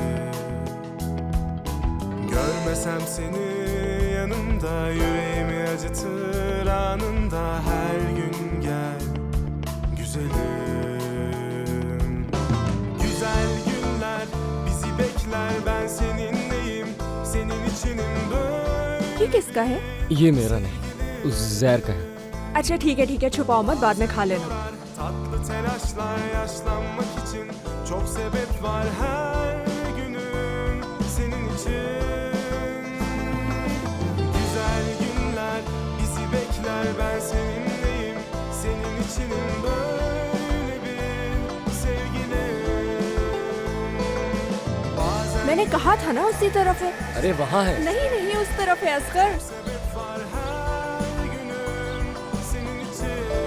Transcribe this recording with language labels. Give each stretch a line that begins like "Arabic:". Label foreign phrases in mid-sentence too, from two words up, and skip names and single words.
Turkish: Görmesem seni yanımda, yüreğimi acıtır anında, her gün gel güzelim. Güzel günler bizi bekler, ben seninleyim, senin içinim böyle.
Urdu: یہ کس کا ہے? یہ میرا نہیں، عزیر کا ہے. اچھا ٹھیک ہے، چھپاؤ مت، بعد میں کھا لینا.
Turkish: Tatlı telaşlar, yaşlanmak için çok sebep var, her günüm senin için. Güzel günler bizi bekler, ben seninleyim, senin içinim, böyle bir sevgilim. Bazen
Urdu: میں نے کہا تھا نا اسی طرف ہے. ارے وہاں ہے. نہیں اس طرف ہے اصغر.
Turkish: sebep var, her günüm senin için.